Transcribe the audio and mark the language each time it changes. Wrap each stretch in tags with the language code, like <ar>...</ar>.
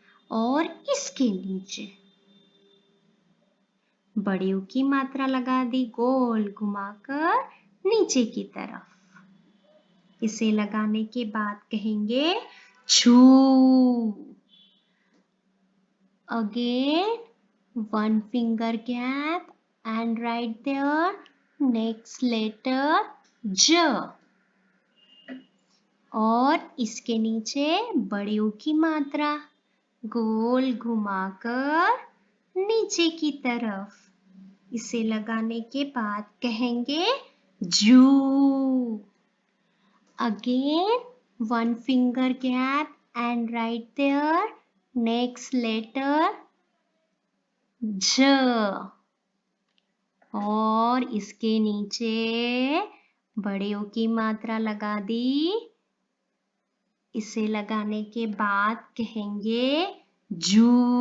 <hi>और इसके नीचे बड़ी ऊ की मात्रा लगा दी गोल घुमाकर नीचे की तरफ। इसे लगाने के बाद कहेंगे छू।</hi> <en>Again, one finger gap and write there next letter ज।</en> <hi>और इसके नीचे बड़े ऊ की मात्रा गोल घुमाकर नीचे की तरफ। इसे लगाने के बाद कहेंगे जू।</hi> <en>Again, one finger gap and write there next letter ज।</en> <hi>और इसके नीचे बड़े ओ की मात्रा लगा दी। इसे लगाने के बाद कहेंगे जू।</hi>